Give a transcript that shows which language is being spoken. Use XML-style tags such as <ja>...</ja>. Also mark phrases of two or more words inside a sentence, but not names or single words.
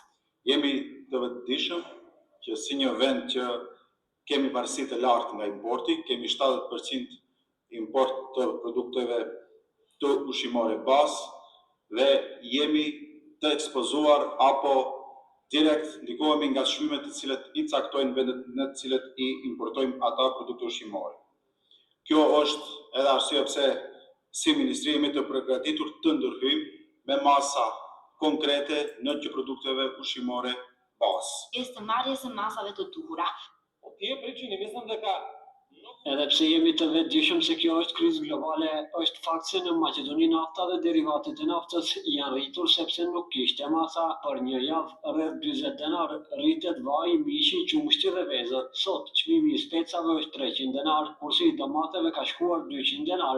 <sq>Jemi të vetëdijshëm që si një vend që kemi varësi të lartë nga importi, kemi 70% import të produkteve të ushqimore bazë dhe jemi të ekspozuar apo direkt ndikohemi nga çmimet të cilët i caktojnë vendet në të cilët i importojmë ata produkte ushqimore. Kjo është edhe arsye pse si ministri jemi të përgatitur të ndërhyjmë me masa konkrete në që produkteve ushqimore bazë. Pjesë të marrjes së masave të duhura. Po tje prичини мислам дека Edhe pse jemi të vetëdijshëm se kjo është krizë globale, është fakt se në Maqedoni nafta dhe derivatet e naftës janë rritur sepse nuk kishte masa. Për një javë rreth 40 denar rritet vaji, mishi, qumshti dhe vezët. Sot çmimi i specave është 300 denar, kurse i domateve ka shkuar 200 denar.</sq>